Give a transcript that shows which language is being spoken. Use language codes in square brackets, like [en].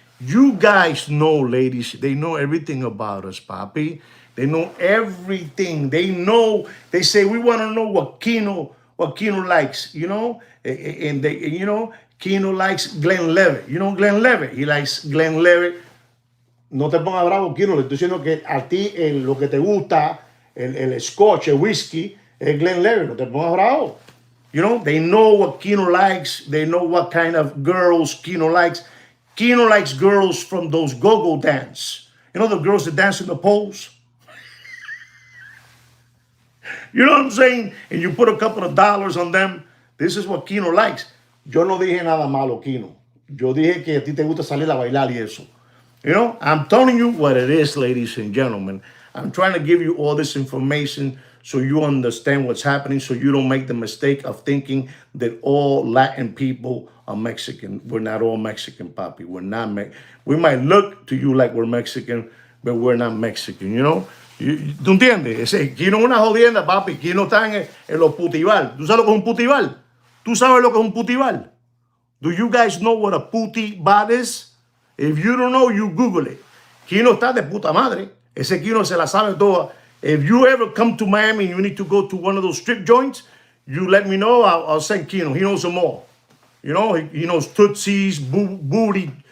[en] You guys know, ladies, they know everything about us, Papi. They know everything. They say, we want to know what Kino likes, and Kino likes Glenn Levitt. Glenn Levitt? He likes Glenn Levitt. [es] No te pongas bravo, Kino. Le estoy diciendo que a ti lo que te gusta, el scotch, el whisky, es Glenn Levitt. No te pongas bravo. [en] They know what Kino likes. They know what kind of girls Kino likes. Kino likes girls from those go-go dance. The girls that dance in the poles? You know what I'm saying? And you put a couple of dollars on them. This is what Kino likes. [es] Yo no dije nada malo, Kino. Yo dije que a ti te gusta salir a bailar y eso. [en] I'm telling you what it is, ladies and gentlemen. I'm trying to give you all this information so you understand what's happening, so you don't make the mistake of thinking that all Latin people are Mexican. We're not all Mexican, Papi. We're not We might look to you like we're Mexican, but we're not Mexican, [es] ¿Tú entiendes? Kino es una jodienda, Papi. Kino está en los putival. ¿Tú sabes lo que es un putival? ¿Tú sabes lo que es un putival? [en] Do you guys know what a putival is? If you don't know, you Google it. [es] Kino está de puta madre. Ese Kino se la sabe toda. [en] If you ever come to Miami and you need to go to one of those strip joints, you let me know. I'll send Kino. He knows them all. He knows Tootsies, Booty.